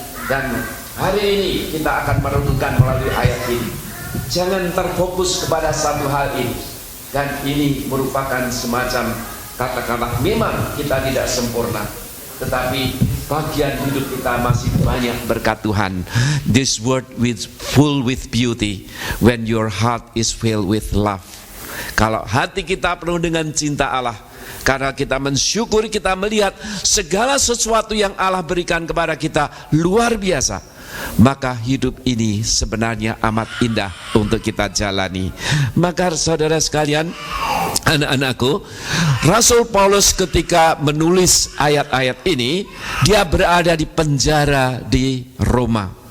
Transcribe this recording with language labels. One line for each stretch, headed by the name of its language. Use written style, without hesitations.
Indonesian: Dan hari ini kita akan merenungkan melalui ayat ini. Jangan terfokus kepada satu hal ini. Dan ini merupakan semacam, katakanlah, memang kita tidak sempurna, tetapi bagian hidup kita masih banyak berkat Tuhan.
English: This world is full with beauty when your heart is filled with love.
Indonesian: Kalau hati kita penuh dengan cinta Allah, karena kita mensyukuri, kita melihat segala sesuatu yang Allah berikan kepada kita luar biasa, maka hidup ini sebenarnya amat indah untuk kita jalani. Maka saudara sekalian, anak-anakku, Rasul Paulus ketika menulis ayat-ayat ini, dia berada di penjara di Roma.